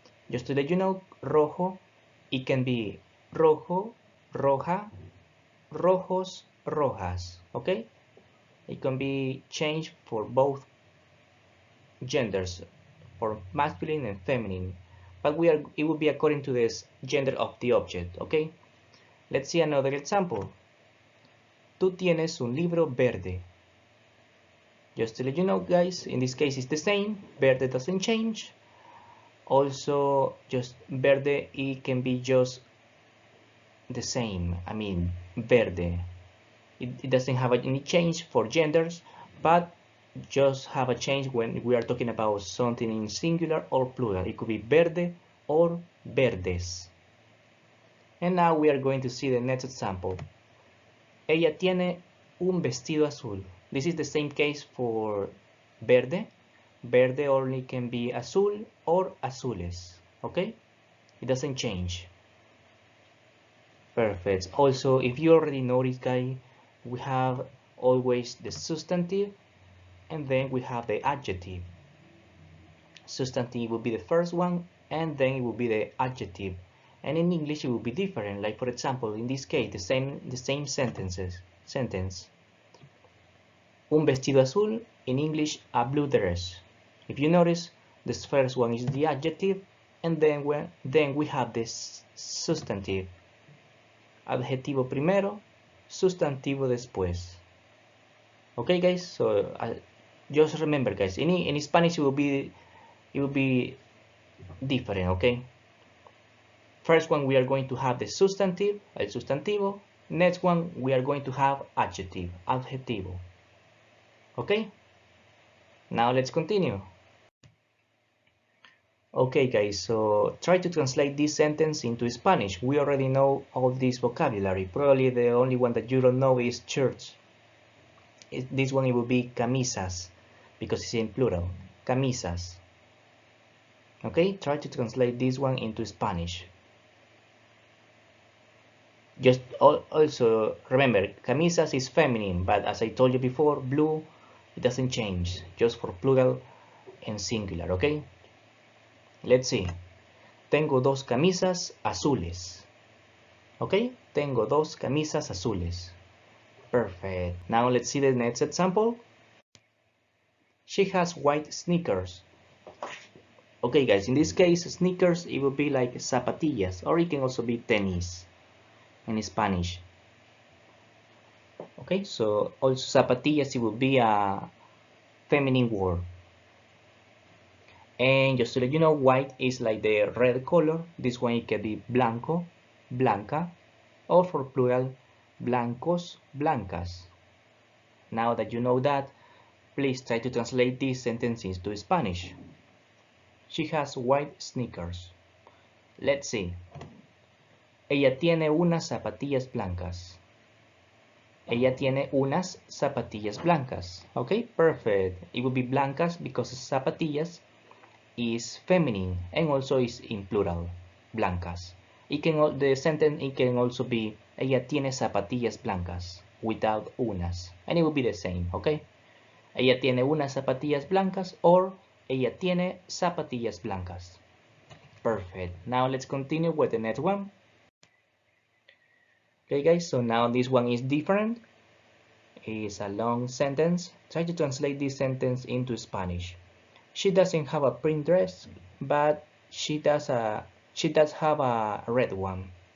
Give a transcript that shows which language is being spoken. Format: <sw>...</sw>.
<en>Just to let you know, rojo, it can be rojo, roja, rojos, rojas, okay? It can be changed for both genders, for masculine and feminine, but it will be according to this gender of the object, okay? Let's see another example.</en> <es>Tú tienes un libro verde.</es> <en>Just to let you know, guys, in this case it's the same, verde doesn't change. Also, just verde, it can be just the same, I mean verde. It doesn't have any change for genders, but just have a change when we are talking about something in singular or plural. It could be verde or verdes. And now we are going to see the next example.</en> <es>Ella tiene un vestido azul.</es> <en>This is the same case for verde. Verde only can be azul or azules, okay? It doesn't change. Perfect. Also, if you already noticed, guys, we have always the substantive and then we have the adjective. Substantive will be the first one and then it will be the adjective. And in English it will be different. Like for example, in this case, the same sentence.</en> <es>Un vestido azul,</es> <en>in English, a blue dress. If you notice, this first one is the adjective and then we have this substantive.</en> <es>Adjetivo primero, sustantivo después.</es> <en>Okay, guys. So just remember, guys. In Spanish it will be different. Okay. First one we are going to have the substantive, el sustantivo. Next one we are going to have adjective, adjetivo. Okay. Now let's continue. Okay guys, so try to translate this sentence into Spanish. We already know all this vocabulary. Probably the only one that you don't know is church. This one it will be camisas, because it's in plural. Camisas. Okay, try to translate this one into Spanish. Just also remember, camisas is feminine, but as I told you before, blue, it doesn't change, just for plural and singular, okay? Let's see.</en> <es>Tengo dos camisas azules.</es> <en>Okay,</en> <es>tengo dos camisas azules.</es> <en>Perfect. Now let's see the next example. She has white sneakers. Okay guys, in this case sneakers, it will be like zapatillas, or it can also be tenis in Spanish. Okay, so also zapatillas, it will be a feminine word. And just to let you know, white is like the red color. This one it can be blanco, blanca, or for plural, blancos, blancas. Now that you know that, please try to translate this sentence into Spanish. She has white sneakers. Let's see.</en> <es>Ella tiene unas zapatillas blancas. Ella tiene unas zapatillas blancas.</es> <en>Okay, perfect. It would be blancas because zapatillas is feminine and also is in plural, blancas. The sentence it can also be</en> <es>ella tiene zapatillas blancas</es> <en>without unas, and it will be the same, okay?</en> <es>Ella tiene unas zapatillas blancas or ella tiene zapatillas blancas.</es> <en>Perfect. Now let's continue with the next one. Okay guys, so now this one is different. It's a long sentence. Try to translate this sentence into Spanish. She doesn't have a print dress, but she does have a red one.</en>